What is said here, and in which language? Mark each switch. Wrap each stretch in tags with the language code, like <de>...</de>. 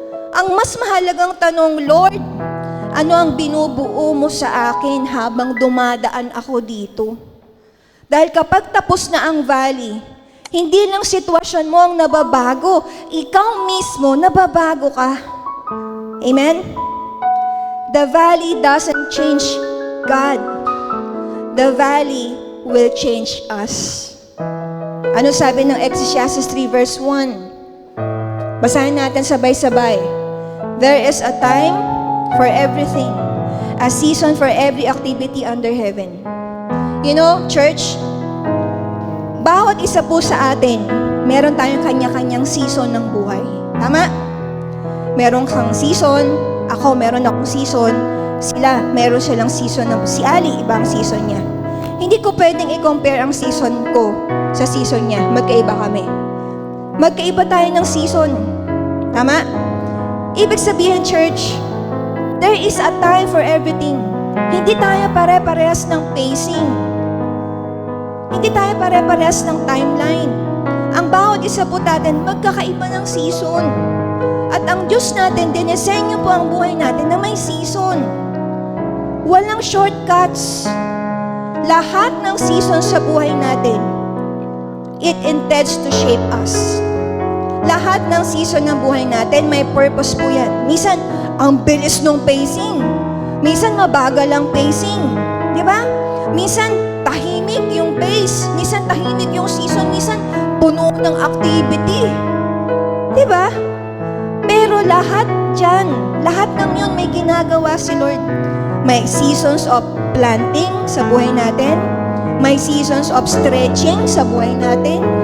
<tl>Ang mas mahalagang tanong, Lord, ano ang binubuo mo sa akin habang dumadaan ako dito? Dahil kapag tapos na ang valley, hindi lang sitwasyon mo ang nababago, ikaw mismo nababago ka. Amen?</tl> <en>The valley doesn't change God. The valley will change us.</en> <tl>Ano sabi ng Ecclesiastes 3 verse 1? Basahin natin sabay-sabay.</tl> <en>There is a time for everything, a season for every activity under heaven. You know, church,</en> <tl>bawat isa po sa atin, meron tayong kanya-kanyang season ng buhay. Tama? Meron kang season, ako meron akong season, sila, meron silang season ng, si Ali, ibang season niya. Hindi ko pwedeng i-compare ang season ko sa season niya. Magkaiba kami. Magkaiba tayo ng season. Tama? Ibig sabihin, church,</tl> <en>there is a time for everything.</en> <tl>Hindi tayo pare-parehas ng pacing. Hindi tayo pare-parehas ng timeline. Ang bawat isa po natin, magkakaiba ng season. At ang Diyos natin, dinesenyo po ang buhay natin na may season. Walang shortcuts. Lahat ng season sa buhay natin,</tl> <en>it intends to shape us.</en> <tl>Lahat ng season ng buhay natin, may purpose po yan. Minsan, ang bilis ng pacing. Minsan, mabagal ang pacing. Di ba? Minsan, tahimik yung pace. Minsan, tahimik yung season. Minsan, puno ng activity. Di ba? Pero lahat dyan, lahat ng yun may ginagawa si Lord. May</tl> <en>seasons of planting</en> <tl>sa buhay natin. May</tl> <en>seasons of stretching</en> <tl>sa buhay natin.</tl>